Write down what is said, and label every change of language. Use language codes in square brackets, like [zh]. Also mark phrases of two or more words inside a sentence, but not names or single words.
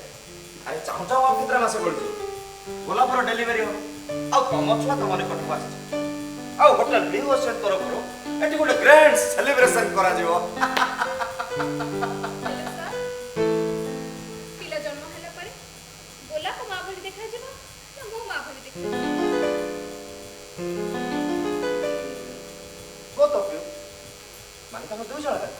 [or] ଆରେ ଚାହୁଁ ଚାହୁଁ ଆଉ କେତେଟା ମାସ ପଡ଼ିଯିବ, ଗୋଲାପର ଡେଲିଭରି ହବ ଆଉ ତମ ଛୁଆ ତମ ନିକଟକୁ ଆସିଛି। ଆଉ ହୋଟେଲ ବ୍ଲୁ ଓସିଆନ ତରଫରୁ ଏଠି ଗୋଟେ [en] grand celebration [or] କରାଯିବ। ହେଲେ ସାର୍, ପିଲା ଜନ୍ମ ହେଲା ପରେ ଗୋଲାପ ମା ଭଳି ଦେଖାଯିବ ନା ମୋ ମା ଭଳି ଦେଖାଯିବ? [en] Both of you, [or] ମାନେ ତମ ଦୁଇ ଜଣ ଯାକ।